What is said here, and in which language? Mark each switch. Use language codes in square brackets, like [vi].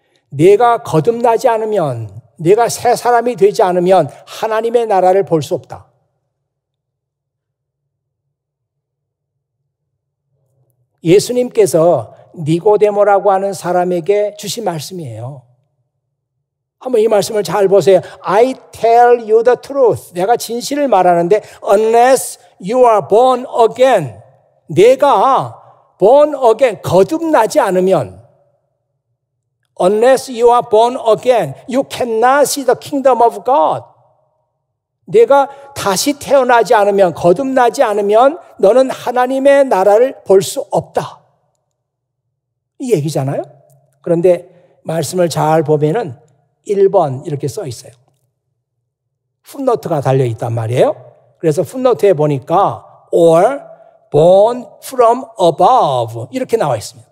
[ko] 내가 거듭나지 않으면, 내가 새 사람이 되지 않으면 하나님의 나라를 볼 수 없다. 예수님께서 니고데모라고 하는 사람에게 주신 말씀이에요. 한번 이 말씀을 잘 보세요. [en] I tell you the truth. [ko] 내가 진실을 말하는데 [en] unless you are born again. [ko] 내가 [en] born again, [ko] 거듭나지 않으면 [en] unless you are born again, you cannot see the kingdom of God. [ko] 내가 다시 태어나지 않으면, 거듭나지 않으면 너는 하나님의 나라를 볼 수 없다. 이 얘기잖아요. 그런데 말씀을 잘 보면은 1번 이렇게 써 있어요. 풋노트가 달려있단 말이에요. 그래서 풋노트에 보니까 [en] or born from above [ko] 이렇게 나와 있습니다.